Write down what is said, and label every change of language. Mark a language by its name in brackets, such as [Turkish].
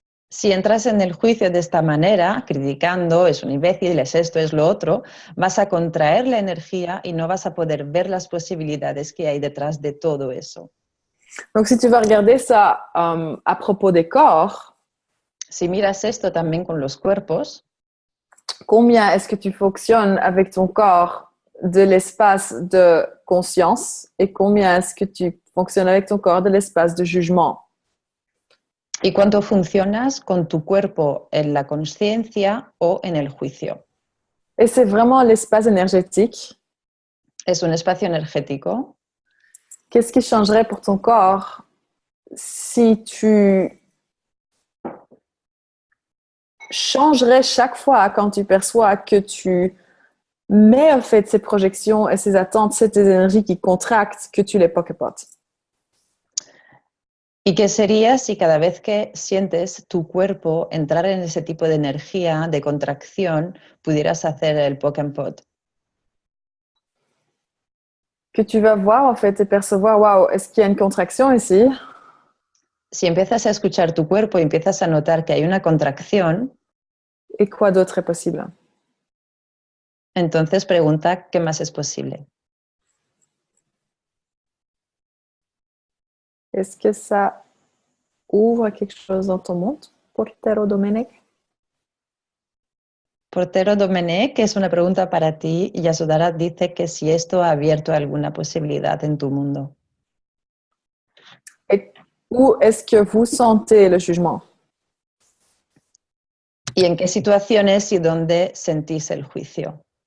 [Spanish] Si entras en el juicio de esta manera, criticando, es un imbécil, es esto, es lo otro, vas a contraer la energía y no vas a poder ver las posibilidades que hay detrás de todo eso. [French] Donc, si tu vas regarder ça à propos des corps, [Spanish] si miras esto también con los cuerpos, [French] combien est-ce que tu fonctionnes avec ton corps de l'espace de conscience et combien est-ce que tu fonctionnes avec ton corps de l'espace de jugement? [Spanish] ¿Y cuánto funcionas con tu cuerpo en la conciencia o en el juicio? [French] Et c'est vraiment l'espace énergétique. [Spanish] Es un espacio energético. [French] Qu'est-ce qui changerait pour ton corps si tu changerais chaque fois quand tu perçois que tu mets en fait ces projections et ces attentes, ces énergies qui contractent, que tu les pocket-potes? [Spanish] ¿Y qué sería si cada vez que sientes tu cuerpo entrar en ese tipo de energía, de contracción, pudieras hacer el poke and pot? [French] Que tu vas voir en fait et percevoir, waouh, est-ce qu'il y a une contraction ici? [Spanish] Si empiezas a escuchar tu cuerpo y empiezas a notar que hay una contracción, [French] et quoi d'autre est possible? [Spanish] Entonces pregunta qué más es posible. [French] Est-ce que ça ouvre quelque chose dans ton monde, Portero Domenech? [Spanish] Portero Domenech, es una pregunta para ti, y Yasodhara dice que si esto ha abierto alguna posibilidad en tu mundo. [French] Et où est-ce que vous sentez le jugement? [Spanish] ¿Y en qué situaciones y dónde sentís el juicio?